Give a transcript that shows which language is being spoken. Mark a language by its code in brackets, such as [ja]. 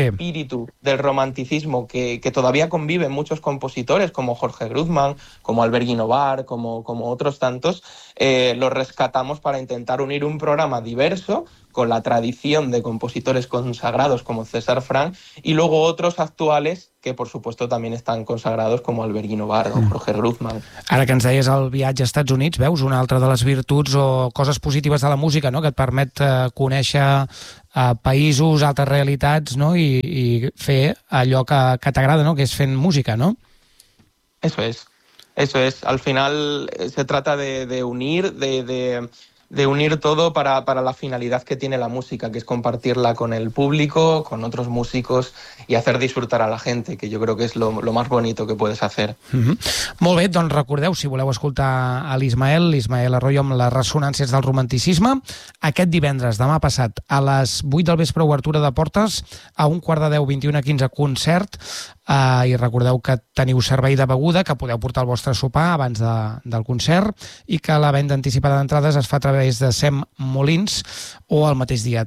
[es] espíritu del romanticismo que todavía convive en muchos compositores, como Jorge Grutmann, como Albert Guinovart, como otros tantos, lo rescatamos para intentar unir un programa diverso con la tradición de compositores consagrados como César Franck y luego otros actuales que por supuesto también están consagrados como Albert Guinovart o Jorge Grutmann. [ca] Ara que ens deies el viatge als Estats Units, veus una altra de les virtuts o coses positives de la música, no? Que et permet conèixer països, altres realitats, no? I fer allò que t'agrada, no? Que és fent música, no? [es] Eso es. Al final se trata de unir, de unir todo para la finalidad que tiene la música, que es compartirla con el público, con otros músicos y hacer disfrutar a la gente, que yo creo que es lo más bonito que puedes hacer. [ca] Molt bé, doncs recordeu, si voleu escoltar a l'Ismael Arroyo amb les ressonàncies del romanticisme, aquest divendres, demà passat, a les 8 del vespre, obertura de portes, a un quart de 10, 21:15, concert, I recordeu que teniu servei de beguda, que podeu portar el vostre sopar abans del concert, i que la venda anticipada d'entrades es fa a través de SEM Molins o el mateix dia.